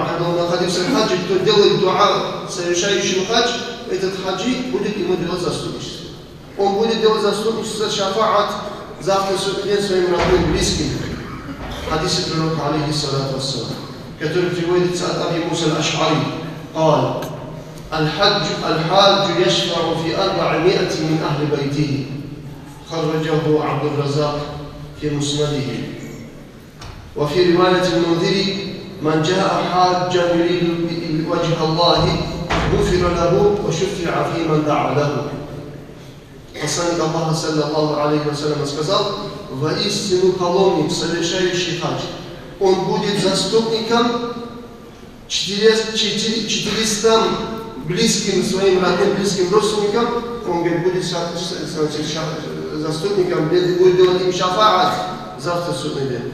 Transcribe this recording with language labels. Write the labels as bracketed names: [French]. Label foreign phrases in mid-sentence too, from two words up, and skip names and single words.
[Russian] Когда он находился в хаджи, кто делает дуа совершающему хадж, этот хаджи будет ему делать заступничество. Он будет делать заступничество шафаат завтра день своим родным, близким. Хадисе пророка, [Arabic] عليه الصلاة والسلام, [Russian] который приводится от Аби Муса аль-Аш'ари. [Arabic] قال الحاج يشفع في 400 من أهل بيته خرجه عبد الرزاق في مسنده. وفي رواية المنذري من جاء حاجا يريد وجه الله غفر له وشفع في من دعا له. [Russian] Посланник Аллаха [Arabic] صلى الله عليه وسلم [Russian] сказал: воистину паломник, совершающий хадж, он будет заступником 400 близким своим родным, близким родственникам, он говорит, будет заступником, будет делать им шафаат завтра судный день.